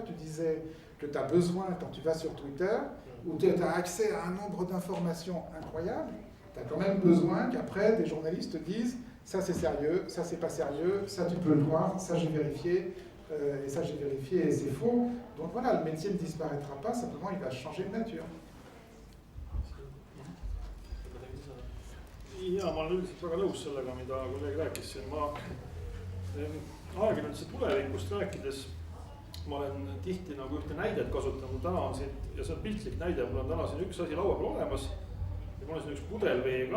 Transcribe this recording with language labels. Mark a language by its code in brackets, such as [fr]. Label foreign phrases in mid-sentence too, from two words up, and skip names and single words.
[fr] Tu disais que tu as besoin, quand tu vas sur Twitter, où tu as accès à un nombre d'informations incroyables, tu as quand même besoin qu'après des journalistes te disent ça c'est sérieux, ça c'est pas sérieux, ça tu peux le croire, ça j'ai vérifié, et ça j'ai vérifié et c'est faux. Donc voilà, le métier ne disparaîtra pas, simplement il va changer de nature. [et] Ja ma olen üldiselt väga nõus sellega, mida kolleeg rääkis siin. Ma ajakirjanduse tulevikust rääkides, ma olen tihti nagu ühte näidet kasutanud. Täna on siin, ja see on piltlik näide, mul on täna siin üks asi laua peal olemas ja mul on siin üks pudel veega.